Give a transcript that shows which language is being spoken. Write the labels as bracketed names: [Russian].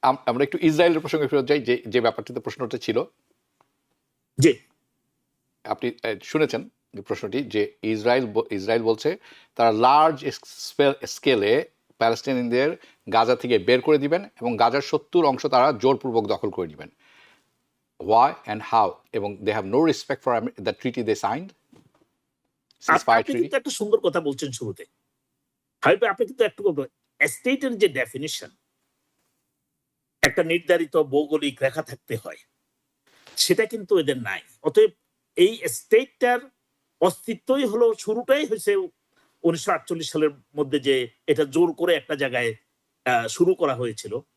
[Bangla] আমরা একটু ইসরায়েলের প্রসঙ্গে ফেরত যাই, যে ব্যাপারটিতে প্রশ্নটা ছিল। জি, আপনি শুনেছেন প্রশ্নটি, যে ইসরায়েল বলছে তারা লার্জ স্কেলে প্যালেস্টাইনিয়ানদের গাজা থেকে বের করে দিবেন এবং গাজার 70% তারা জোরপূর্বক দখল করে নেবেন। [English] Why and how? এবং they have no respect for the treaty they signed. [Bangla] আপনি কিন্তু একটা সুন্দর কথা বলছেন শুরুতে, হয়তো আপনি কিন্তু একটু স্টেটের যে ডেফিনিশন, একটা নির্ধারিত ভৌগোলিক রেখা থাকতে হয়, সেটা কিন্তু এদের নাই। অতএব এই স্টেটটার অস্তিত্বই হলো, শুরুটাই হয়েছে 1948 সালের মধ্যে, যে এটা জোর করে একটা জায়গায় শুরু করা হয়েছিল।